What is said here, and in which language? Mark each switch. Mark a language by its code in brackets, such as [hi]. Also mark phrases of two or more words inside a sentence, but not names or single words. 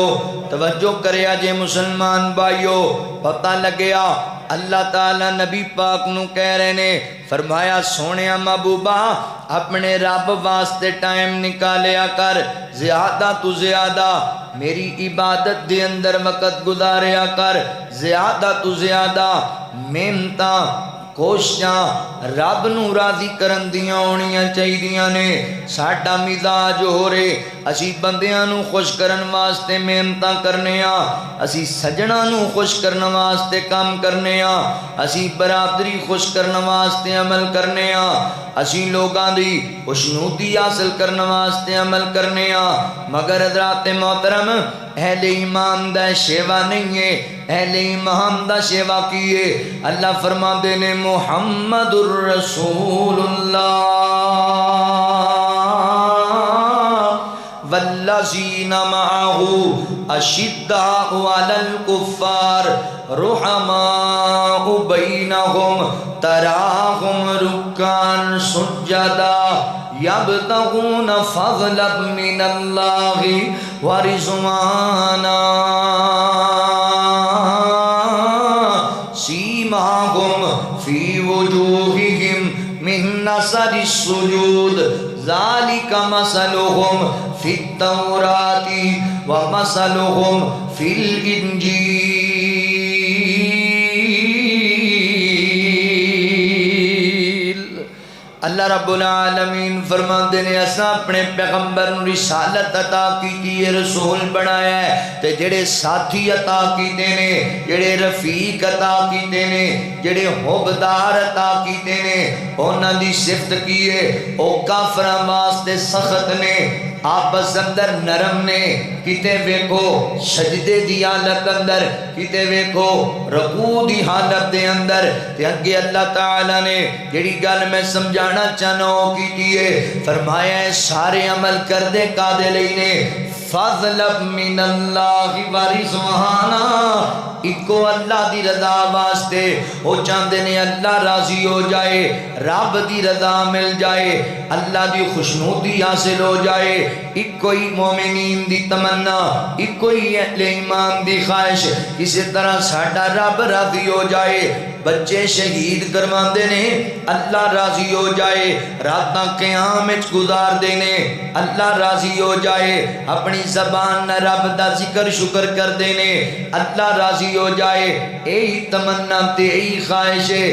[pa] توجہ کریا جے مسلمان بھائیو، پتہ لگیا اللہ تعالیٰ نبی پاک نو کہہ رہے نے، فرمایا سونیا محبوبہ اپنے رب واسطے ٹائم نکالیا کر، زیادہ تو زیادہ میری عبادت دے اندر وقت گزاریا کر، زیادہ تو زیادہ محنتاں کوششاں رب نو راضی کرن دیاں ہونیاں چاہیدیاں نے۔ ساڈا مزاج ہو رہے اسی بندیاں نو خوش کرن واسطے محنتاں کرنے ہاں، اسی سجنا نو خوش کرن واسطے کام کرنے ہاں، اسی برادری خوش کرن واسطے عمل کرنے ہاں، اسی لوگاں دی خوشنودی حاصل کرن واسطے عمل کرنے ہاں، مگر حضرات محترم اہل ایمان دا شیوا نہیں ہے، اہل ایمان دا شیوا کیے۔ اللہ فرما دے نے [ar] محمد الرسول اللہ والذین معہ اشداء علی الکفار رحماء بینہم تراہم رکعا سجدا یبتغون فضلا من اللہ ورضوانا سیماہم فی وجوہہم من اثر السجود ذالک مثلہم فی التوراۃ ومثلہم فی الانجیل۔ [pa] اللہ رب العالمین فرماندے نے اساں اپنے پیغمبر نو رسالت عطا کی ہے، رسول بنایا ہے، تے جڑے ساتھی عطا کیتے نے، جڑے رفیق عطا کیتے نے، جڑے حبدار عطا کیتے نے، انہاں دی صفت کی ہے او کافراں واسطے سخت نے، آپس اندر نرم نے، کتے ویکھو سجدے دی حالت اندر، کتے ویکھو رکوع دی حالت دے اندر، تے اگے اللہ تعالی نے جڑی گل میں سمجھانا چاہنا ہو کیتی ہے، فرمایا ہے سارے عمل کردے کادے لئی نے، [ar] فضل من اللہ ورضوانا، [pa] اکو اللہ دی رضا واسطے، وہ چاہتے نے اللہ راضی ہو جائے، رب دی رضا مل جائے، اللہ دی خوشنودی حاصل ہو جائے، اکو ہی مومنین دی تمنا، اکو ہی اہل ایمان دی خواہش، اسی طرح ساڈا رب راضی ہو جائے، بچے شہید کرواندے نے اللہ راضی ہو جائے، راتاں قیام وچ گزار دینے اللہ راضی ہو جائے، اپنی زبان نہ رب دا ذکر شکر کر دینے اللہ راضی ہو جائے، یہی تمنا تے یہی خواہش ہے۔